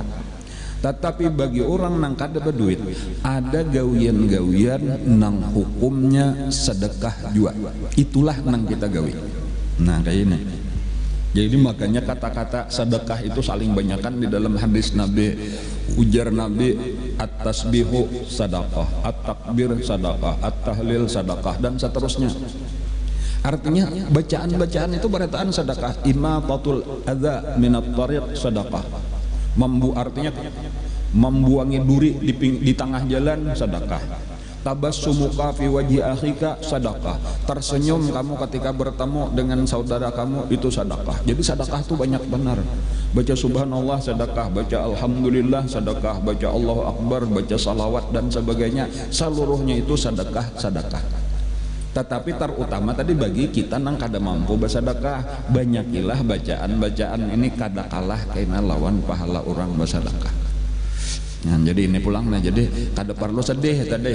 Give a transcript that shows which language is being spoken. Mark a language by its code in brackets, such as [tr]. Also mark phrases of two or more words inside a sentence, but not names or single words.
[bjn] Tetapi bagi orang nang kada berduit ada gawian-gawian nang hukumnya sedekah jua. Itulah nang kita gawi. Nah kayak ini. [id] Jadi makanya kata-kata sedekah itu saling banyakkan di dalam hadis Nabi. [bjn] Ujar Nabi, [ar] التسبيح صدقة، التكبير صدقة, التهليل صدقة, [id] dan seterusnya. [bjn] Artinya bacaan-bacaan itu berataan sedekah. [ar] إماطة الأذى من الطريق [id] sedekah. Artinya membuangi duri di tengah jalan sedekah. [ar] تبسمك في وجه أخيك صدقة. [id] Tersenyum kamu ketika bertemu dengan saudara kamu itu sedekah. Jadi sedekah itu banyak benar. Baca subhanallah sedekah, baca alhamdulillah sedekah, baca [ar] الله أكبر, [id] baca salawat dan sebagainya, seluruhnya itu sedekah. [bjn] Tetapi terutama tadi bagi kita nang kada mampu bersedekah, banyakilah bacaan-bacaan ini kada kalah kaina lawan pahala orang bersedekah. Nah, jadi ini pulang, nah jadi kada perlu sedih tadi.